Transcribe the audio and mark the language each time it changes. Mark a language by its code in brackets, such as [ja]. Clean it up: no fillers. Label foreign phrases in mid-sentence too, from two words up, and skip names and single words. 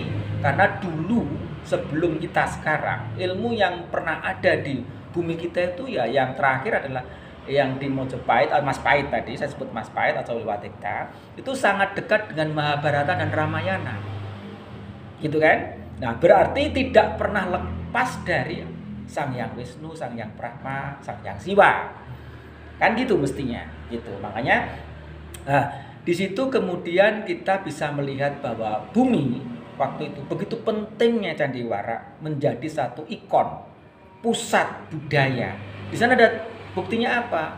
[id] Karena dulu sebelum kita sekarang, ilmu yang pernah ada di bumi kita itu ya yang terakhir adalah yang di Mojopahit, Maspahit tadi, saya sebut Maspahit atau Wilwatikta, itu sangat dekat dengan Mahabharata dan Ramayana. Gitu kan? Nah, berarti tidak pernah lepas dari Sang Hyang Wisnu, Sang Hyang Brahma, Sang Hyang Siwa. Kan gitu mestinya, gitu. Makanya di situ kemudian kita bisa melihat bahwa bumi waktu itu begitu pentingnya Candiwara menjadi satu ikon pusat budaya. Di sana ada buktinya apa?